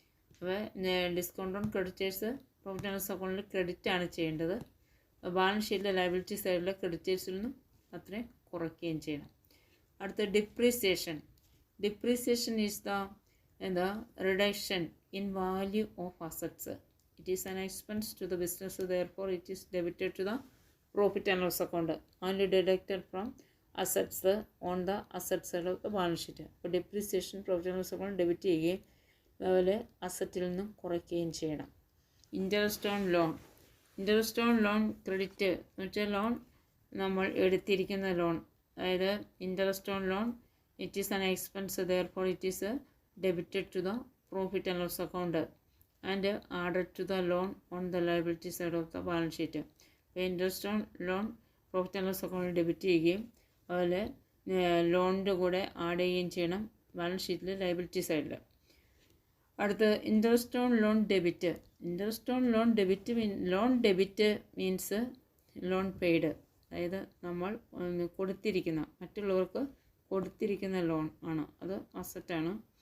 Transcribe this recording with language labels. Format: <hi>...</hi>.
<ml>അപ്പോൾ discount on creditors profit and loss അക്കൗണ്ടിൽ credit ആണ് ചെയ്യേണ്ടത്. ബാലൻസ് ഷീറ്റിലെ ലയബിലിറ്റി സൈഡിലെ ക്രെഡിറ്റേഴ്സിൽ നിന്നും അത്രയും കുറയ്ക്കുകയും ചെയ്യണം.</ml> <en>അടുത്ത depreciation. Depreciation is the reduction in value of assets. It is an expense to the business, therefore it is debited to the profit and loss account and deducted from assets on the asset side of the balance sheet.</en> <ml>അപ്പോൾ depreciation profit and loss account debit ചെയ്യുകയും അതുപോലെ അസറ്റിൽ നിന്നും കുറയ്ക്കുകയും ചെയ്യണം.</ml> <en>Interest on loan.</en> <ml>Interest on loan credit എന്ന് വെച്ചാൽ loan നമ്മൾ എടുത്തിരിക്കുന്ന ലോൺ, അതായത്</ml> <en>Interest on loan it is an expense, therefore it is debited to the profit and loss account and added to the loan on the liability side of the balance sheet.</en> <ml>Interest on loan profit and loss അക്കൗണ്ടിൽ debit ചെയ്യുകയും അതുപോലെ ലോണിൻ്റെ കൂടെ add ചെയ്യുകയും ചെയ്യണം balance ഷീറ്റിൽ liability സൈഡിൽ. അടുത്ത് interest on loan debit. Interest on loan debit</ml> <en>loan debit means loan paid,</en> <ml>അതായത് നമ്മൾ കൊടുത്തിരിക്കുന്ന മറ്റുള്ളവർക്ക് കൊടുത്തിരിക്കുന്ന ലോൺ ആണ്, അത് അസറ്റാണ്.</ml>